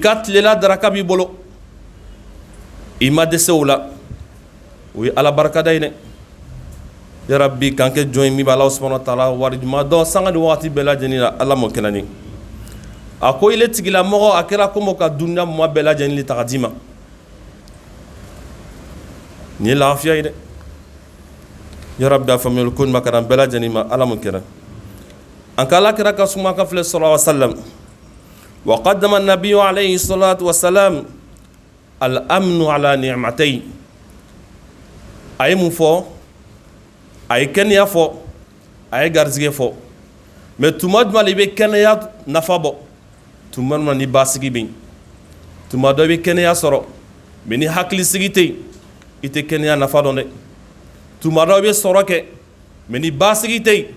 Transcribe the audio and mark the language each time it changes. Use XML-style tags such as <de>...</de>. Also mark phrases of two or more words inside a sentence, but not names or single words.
<bm>i ka tilela daraka b'i bolo i ma dɛsɛ o la o ye ala barikada ye dɛ yarabi k'an kɛ jɔn ye min bɛ</bm> <ar>الله سبحانه وتعالى</ar> <bm>wari ɲuman dɔn sanga ni wagati bɛɛ lajɛlen na ala m'o kɛnɛ ni a ko ile tigilamɔgɔ a kɛra komi ka duniya mɔɔ bɛɛ lajɛlen ta ka d'i ma nin ye lafiya ye dɛ yarabi a faamuyali ko ɲuman ka di an bɛɛ lajɛlen ma ala m'o kɛnɛ an ka alakira ka suma ka filɛ</bm> <ar>صلى الله عليه وسلم وقدم النبي عليه الصلاة والسلام الأمن على النعمتين</ar> <bm>a ye mun fɔ a ye kɛnɛya fɔ a ye garizigɛ fɔ mɛ tuma jumɛn la i bɛ kɛnɛya nafa bɔ tuma jumɛn ni basigi bɛ yen tuma dɔ i bɛ kɛnɛya sɔrɔ mɛ ni hakilisigi tɛ yen i tɛ kɛnɛya nafa dɔn dɛ tuma dɔ i bɛ sɔrɔ kɛ mɛ ni basigi tɛ yen</bm>